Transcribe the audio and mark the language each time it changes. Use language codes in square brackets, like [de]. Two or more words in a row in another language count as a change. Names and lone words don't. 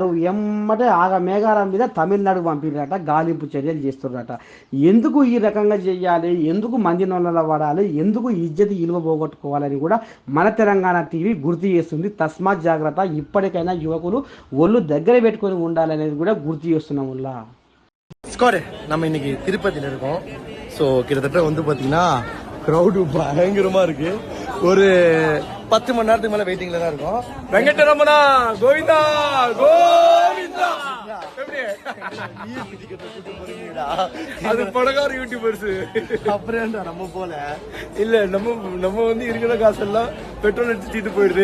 [te] ఎమ్మటే మేఘాల మీద తమిళనాడు పంపినట గాలింపు చర్యలు చేస్తుర్రట. ఎందుకు ఈ రకంగా చేయాలి, ఎందుకు మంది నొల్ల పడాలి, ఎందుకు ఇజ్జతి ఇలువ పోగొట్టుకోవాలని కూడా మన తెలంగాణ టీవీ గుర్తు చేస్తుంది. తస్మాత్ జాగ్రత్త. ఇప్పటికైనా యువకులు ఒళ్ళు దగ్గర పెట్టుకొని ఉండాలనేది కూడా గుర్తు చేస్తున్నాం. [ta] நம்ம இன்னைக்கு திருப்பதியில இருக்கோம். ஸோ கிட்டத்தட்ட வந்து பாத்தீங்கன்னா க்ரௌடு பயங்கரமா இருக்கு. ஒரு 10 மணி நேரத்துக்கு மேல வெயிட்டிங்ல தான் இருக்கும். வெங்கடரமணா கோவிந்தா கோவிந்தா. அது பணக்கார யூடியூபர்ஸ் அப்புறம் நம்ம போல இல்ல, நம்ம வந்து இருக்கிற காசெல்லாம் பெட்ரோல் அடிச்சுட்டு போயிடுது.